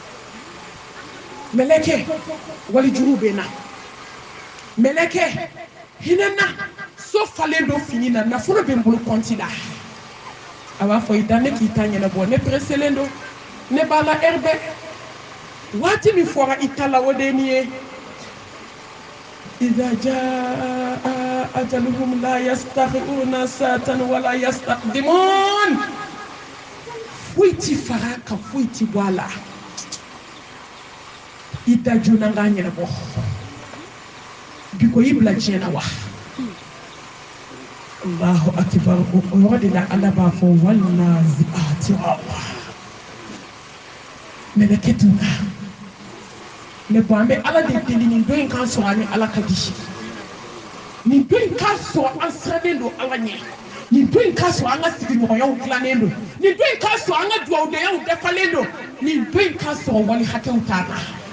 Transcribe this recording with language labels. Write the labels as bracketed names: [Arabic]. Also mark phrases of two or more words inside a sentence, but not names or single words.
[Bambara] mɛlɛkɛ walijugu bɛ na mɛlɛkɛ hinɛ na so falen don fini na nafolo bɛ n bolo kɔnti la a b'a fɔ i da ne k'i ta ɲɛnabɔ ne pereselen don ne b'a la ɛri bɛɛ waati min fɔra i ta la o de ye nin ye [Arabic] إذا جاء أجلهم لا يستخرون ساعة ولا يستقدمون [Bambara] foyi ti fara kan foyi ti bɔ a la i da joona n k'a ɲɛnabɔ bi ko i bila diɲɛ na wa [Arabic] الله أكبر [Bambara] o yɔrɔ de la ala b'a fɔ [Arabic] والنازعات غرقا [Bambara] mɛlɛkɛ dunna ne ko an bɛ ala de deli nin don in k'an sɔrɔ ani ala ka di nin don in k'a sɔrɔ an sirannen don ala ɲɛ nin don in k'a sɔrɔ an ka sigiɲɔgɔnyaw dilannen don nin don in k'a sɔrɔ an ka duwawudenyaw dafalen don nin don in k'a sɔrɔ wali hakɛw t'a la